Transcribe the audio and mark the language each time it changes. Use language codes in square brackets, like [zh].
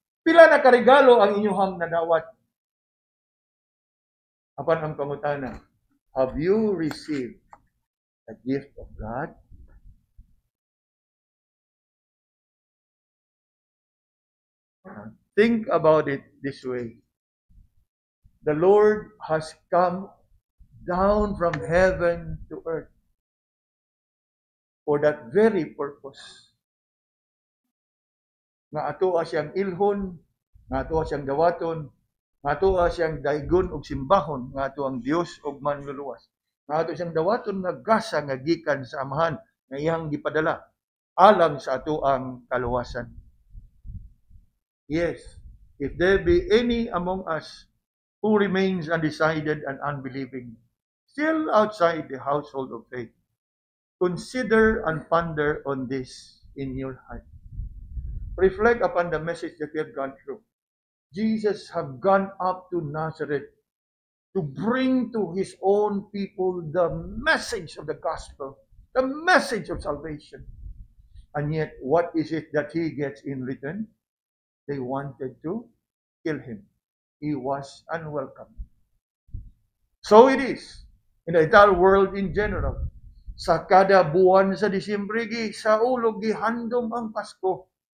[ceb] Pila na karigalo ang inyong nadawat? Apan ang pangutana, [en] have you received the gift of God? Think about it this way. The Lord has come down from heaven to earth for that very purpose. [ceb] Nga atoa siyang ilhon, nga atoa siyang dawaton, nga atoa siyang daigon og simbahon, nga ato ang Dios og manluluwas. Nga ato siyang dawaton nga gasa nga gikan sa amahan nga iyang gipadala alang sa ato ang kaluwasan. [en] Yes, if there be any among us who remains undecided and unbelieving, still outside the household of faith, consider and ponder on this in your heart. Reflect upon the message that we have gone through. Jesus have gone up to Nazareth to bring to his own people the message of the gospel, the message of salvation. And yet, what is it that he gets in return? They wanted to kill him. He was unwelcome. So it is in the entire world in general. [ceb] Sa kada buwan sa Disyembre, sa ulog gihandom ang Pasko.